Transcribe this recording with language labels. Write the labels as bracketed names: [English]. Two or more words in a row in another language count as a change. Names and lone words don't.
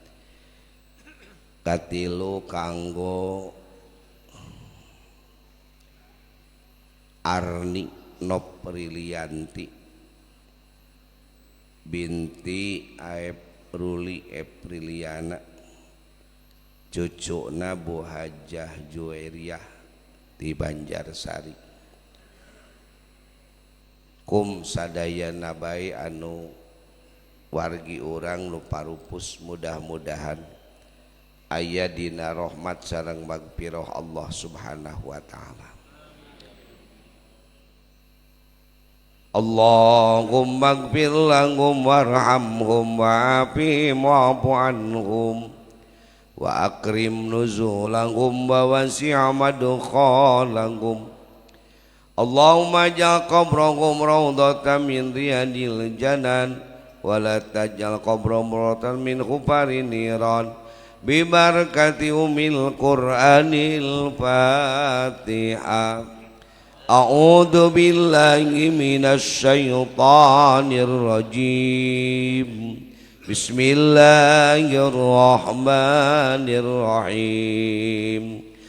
[Sundanese] Katilu kanggo Arni Noprilianti binti Aep Ruli Epriliana, cucuna Bu Hajah Juwairiyah di Banjarsari. Kum sadayana bae anu wargi urang nu parupus, mudah-mudahan aya dina rahmat sareng magfirah Allah [Arabic] سبحانه وتعالى. اللهم اغفر لهم وارحمهم وعافهم واعف عنهم وأكرم نزلهم ووسع مدخلهم. اللهم اجعل قبرهم روضة من رياض الجنان ولا تجعل قبرهم روضة من حفر النيران ببركة أم القرآن الفاتحة. أعوذ بالله من الشيطان الرجيم. بسم الله الرحمن الرحيم.